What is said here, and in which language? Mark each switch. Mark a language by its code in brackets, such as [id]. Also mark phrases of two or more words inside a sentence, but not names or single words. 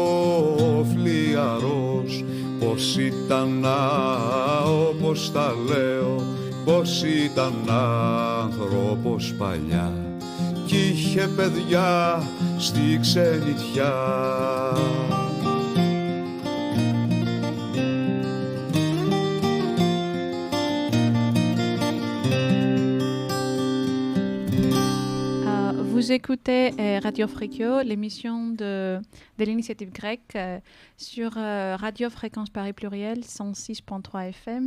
[el] φλιαρός, πως ήταν όπως τα λέω, πως ήταν άνθρωπος παλιά κι είχε παιδιά στη ξενιτιά. [fr] Vous écoutez Radio Fréquio, l'émission de l'initiative grecque sur Radio Fréquence Paris Pluriel 106.3 FM.